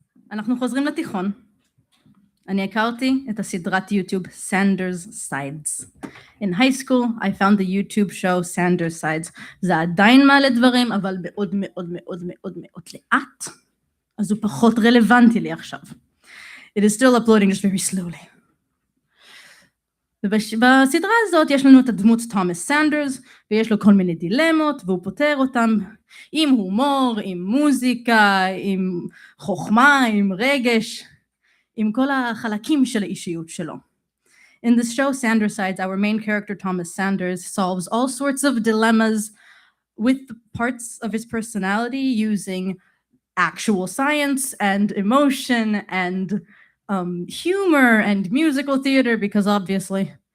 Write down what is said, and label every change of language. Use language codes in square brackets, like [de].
[he] אנחנו חוזרים לתיכון. אני הכרתי את הסדרת יוטיוב Sanders Sides. [en] In high school, I found the YouTube show Sanders Sides. [he] זה עדיין מעלה דברים, אבל מאוד מאוד מאוד מאוד מאוד לאט. אז הוא פחות רלוונטי לי עכשיו. [en] It is still uploading just very slowly. [he] ובסדרה הזאת יש לנו את הדמות תומאס סנדרס, ויש לו כל מיני דילמות, והוא פותר אותם עם הומור, עם מוזיקה, עם חוכמה, עם רגש, עם כל החלקים של האישיות שלו. [en] In this show, Sandersides, our main character, Thomas Sanders, solves all sorts of dilemmas with parts of his personality using actual science and emotion and humor and musical theater, because obviously,